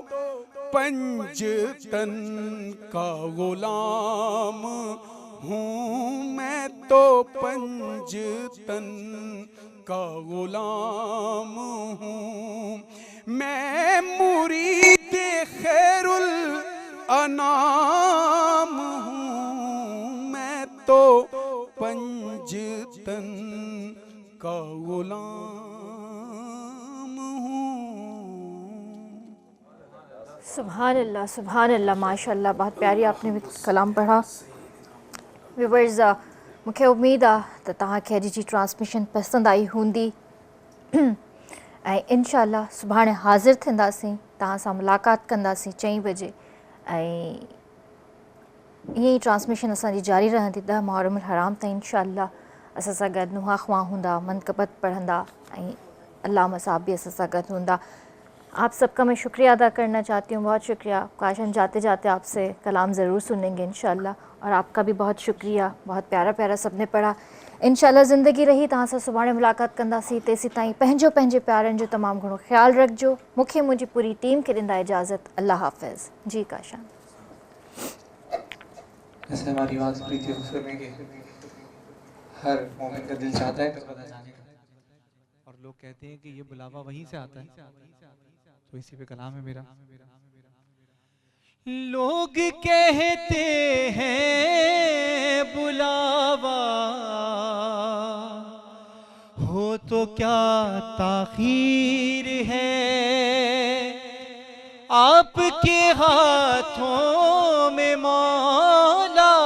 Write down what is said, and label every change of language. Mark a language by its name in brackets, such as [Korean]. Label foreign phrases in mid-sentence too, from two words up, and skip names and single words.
[Urdu] پنجتن کا غلام ہوں، میں تو پنجتن کا غلام ہوں، میں مرید خیر الانام ہوں، میں تو پنجتن کا غلام ہوں. [Arabic] سبحان الله، سبحان الله، ما شاء الله, [Urdu] بہت پیاری آپ نے بھی کلام پڑھا. [Sindhi] व्यूअर्स, मूंखे उम्मीद आहे त तव्हांखे अॼु जी ट्रांसमिशन पसंदि आई हूंदी ऐं इंशाअल्लाह सुभाणे हाज़िर थींदासीं, तव्हां सां मुलाक़ात कंदासीं 4 बजे ऐं ईअं ई ट्रांसमिशन असांजी जारी रहंदी 10 मुहर्रम हराम ताईं इंशाअल्लाह। असां सां गॾु नुहा ख्वां हूंदा, मनक़बत पढ़ंदा ऐं अल्लामा साहब भी असां सां गॾु हूंदा। [Urdu] آپ سب کا میں شکریہ ادا کرنا چاہتی ہوں، بہت شکریہ. کاش ہم جاتے جاتے آپ سے کلام ضرور سنیں گے ان شاء اللہ، اور آپ کا بھی بہت شکریہ، بہت پیارا پیارا سب نے پڑھا. [Sindhi] इंशाअल्लाह ज़िंदगी रही तव्हां सां सुभाणे मुलाक़ात कंदासीं, तेसीं ताईं पंहिंजे प्यारनि जो तमामु घणो ख़्यालु रखिजो। मूंखे मुंहिंजी पूरी टीम खे ॾींदा इजाज़त। [Urdu] اللہ حافظ۔ جی کاشان. جیسے ہماری آواز پریتی فرمے کے ہر مومن کا دل چاہتا ہے کربلا جانے کا, اور لوگ کہتے ہیں کہ یہ بلاوا وہیں سے آتا ہے، تو اسی پہ کلام ہے میرا. لوگ کہتے ہیں بلاوا ہو تو کیا تاخیر ہے، آپ کے ہاتھوں میں مولا